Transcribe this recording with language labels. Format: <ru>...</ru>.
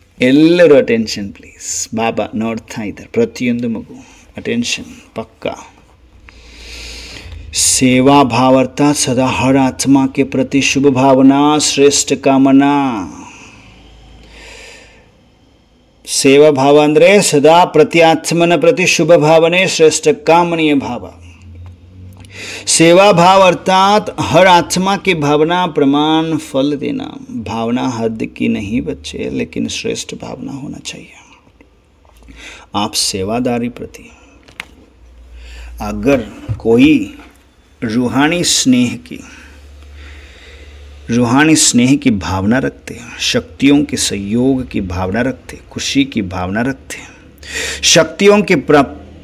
<kn>ಎಲ್ಲರೂ</kn> <en>Attention please.</en> <kn>ಬಾಬಾ ನೋಡ್ತಾ ಇದ್ದಾರೆ, ಪ್ರತಿಯೊಂದು ಮಗು ಅಟೆನ್ಷನ್ ಪಕ್ಕ.</kn> <hi>सेवा भाव अर्थात सदा हर आत्मा के प्रति शुभ भावना, श्रेष्ठ कामना.</hi> <kn>ಸೇವಾ ಭಾವ ಅಂದರೆ ಸದಾ ಪ್ರತಿ ಆತ್ಮನ ಪ್ರತಿ ಶುಭ ಭಾವನೆ, ಶ್ರೇಷ್ಠ ಕಾಮನೀಯ ಭಾವ.</kn> <hi>सेवा भाव अर्थात हर आत्मा की भावना, प्रमाण, फल देना. भावना हद की नहीं बच्चे, लेकिन श्रेष्ठ भावना होना चाहिए. आप सेवादारी प्रति अगर कोई रूहानी स्नेह की भावना रखते, शक्तियों के सहयोग की भावना रखते, खुशी की भावना रखते, शक्तियों की प्राप्ति</hi>